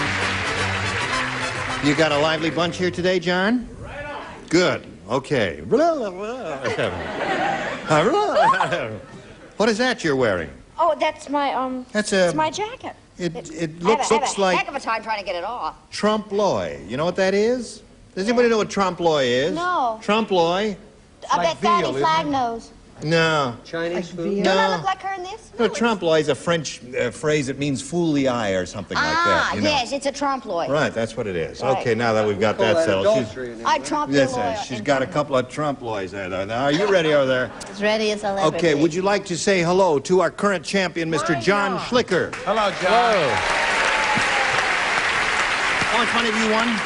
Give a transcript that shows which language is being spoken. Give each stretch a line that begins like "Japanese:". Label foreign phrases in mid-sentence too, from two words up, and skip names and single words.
English: You got a lively bunch here today, John? Right on. Good. Okay. What is that you're wearing? Oh, that's my, it's my jacket. It looks like... heck of a time trying to get it off. Trompe-l'oeil. You know what that is? Does anybody know what trompe-l'oeil is? No. Trompe-l'oeil? I bet Fatty Flag knows. No. Chinese food? Don't I look like her in this? No, trompe-l'oeil is a French phrase that means fool the eye or something like that. You know? Yes, it's a trompe-l'oeil. Right, that's what it is. Right. Okay, now that we've got that settled. I trompe-l'oil. She's got a couple of trompe-l'oils there, though. Now, are you ready over there? As ready as I'll ever Okay, be. would you like to say hello to our current champion, Mr. John Schlicker? Hello, John. Hello. How much money have you won?